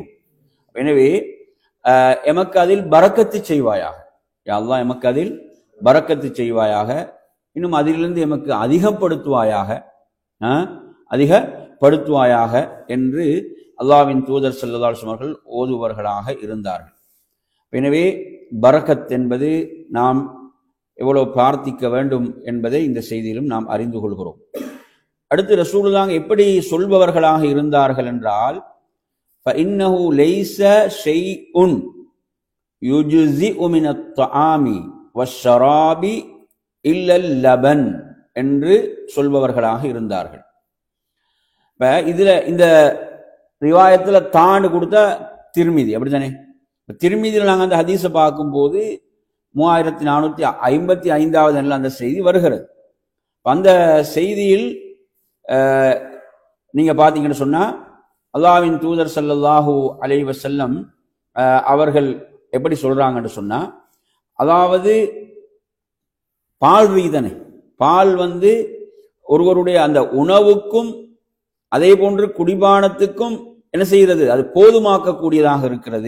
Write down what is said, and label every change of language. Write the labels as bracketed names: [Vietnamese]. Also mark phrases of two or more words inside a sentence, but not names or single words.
[Tamil] எனவே எமக்கு அதில் பரக்கத்து செய்வாயாக, [Arabic] يا الله [Tamil] எமக்கு அதில் பரக்கத்து செய்வாயாக, இன்னும் அதிலிருந்து எமக்கு அதிகப்படுத்துவாயாக என்று அல்லாஹ்வின் தூதர் [Arabic] صلى الله عليه وسلم [Tamil] அவர்கள் ஓதுவர்களாக இருந்தார்கள். எனவே பரக்கத் என்பது நாம் எவ்வளவு பிரார்த்திக்க வேண்டும் என்பதை இந்த செய்தியிலும் நாம் அறிந்து கொள்கிறோம். அடுத்து ரசூலுல்லாஹ் எப்படி சொல்பவர்களாக இருந்தார்கள் என்றால், [Arabic] فإنه ليس شيء يجزئ من الطعام والشراب إلا اللبن [Tamil] என்று சொல்பவர்களாக இருந்தார்கள். இப்ப இதுல இந்த ரிவாயத்துல தாண்டு கொடுத்த திர்மிதி அப்படித்தானே. திர்மிதியில் நாங்கள் அந்த ஹதீஸை பார்க்கும்போது 3455வது அந்த செய்தி வருகிறது. அந்த செய்தியில் நீங்க பாத்தீங்கன்னு சொன்னா, அல்லாஹ்வின் தூதர் [Arabic] صلى الله عليه وسلم [Tamil] அவர்கள் எப்படி சொல்றாங்கன்னு சொன்னா, அதாவது பால் ரீதனை, பால் ஒருவருடைய அந்த உணவுக்கும் அதே போன்று குடிபானத்துக்கும் என்ன செய்கிறது, அது போதுமாக்கக்கூடியதாக இருக்கிறது.